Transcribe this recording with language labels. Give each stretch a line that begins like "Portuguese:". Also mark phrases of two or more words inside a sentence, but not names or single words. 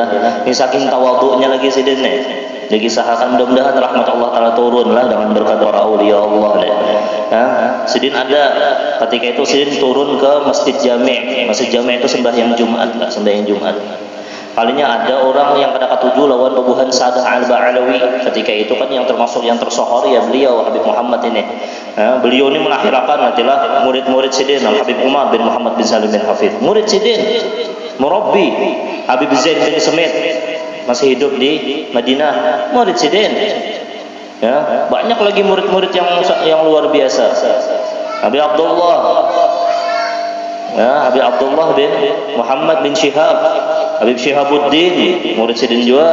Banjar: Ini saking tawaduknya lagi Sidin nih. Dikisahkan mudah-mudahan rahmat Allah Ta'ala turunlah dengan berkat para aulia Allah nih. Sidin ada ketika itu Sidin turun ke Masjid Jami'. Masjid Jami' itu sembahyang Jumat. Kalinya ada orang yang pada ketujuh lawan Babuhan Sadah Al-Ba'alawi.
Indonesian: Ketika itu kan yang termasuk yang tersohor ya beliau Habib Muhammad ini. Beliau ini melahirkan adalah murid-murid Sidin Habib Umar bin Muhammad bin Salim bin Hafidh.
Banjar: Murid Sidin, murabbi Habib Zain bin Semit masih hidup di Madinah. Murid Sidin. Ya, banyak lagi murid-murid yang luar biasa. Habib Abdullah. Ya, Habib Abdullah bin Muhammad bin Syihab, Habib Syihabuddin, murid Sidin juga.